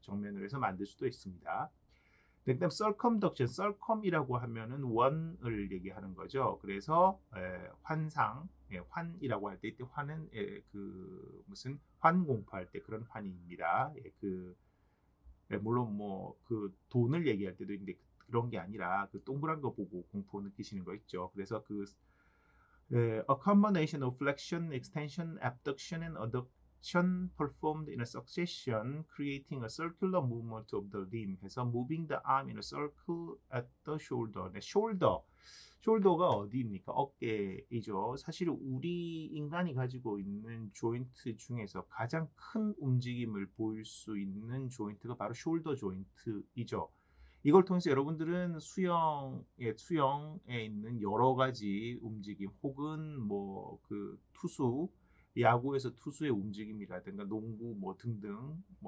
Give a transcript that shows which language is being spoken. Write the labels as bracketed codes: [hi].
[ko] 정면으로 해서 만들 수도 있습니다. 그다음 circumduction, circum이라고 하면은 원을 얘기하는 거죠. 그래서 환상, 환이라고 할 때, 이때 환은 그 무슨 환 공포할 때 그런 환입니다. 물론 뭐 그 돈을 얘기할 때도 있는데 그런 게 아니라 그 동그란 거 보고 공포 느끼시는 거 있죠. 그래서 그 [en] a combination of flexion, extension, abduction, and adduction performed in a succession, creating a circular movement of the limb. [ko] 해서 [en] moving the arm in a circle at the shoulder. [ko] 네, 숄더가 어디입니까? 어깨이죠. 사실 우리 인간이 가지고 있는 조인트 중에서 가장 큰 움직임을 보일 수 있는 조인트가 바로 숄더 조인트이죠. 이걸 통해서 여러분들은 수영에 있는 여러 가지 움직임, 혹은 뭐 그 투수, 야구에서 투수의 움직임이라든가 농구 뭐 등등